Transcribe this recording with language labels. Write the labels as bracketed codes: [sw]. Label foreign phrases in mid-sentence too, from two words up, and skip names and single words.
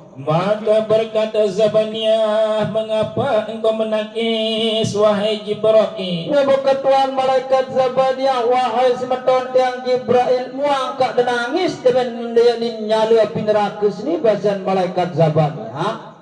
[id] Maka berkata Zabaniyah, mengapa engkau menangis wahai Jibril? [sas] Ketuan malaikat Zabaniyah, wahai semeton tiang Jibril, muangkat dan nangis dengan dia [id] nyala api neraka [sas] sini bahasan malaikat Zabaniyah.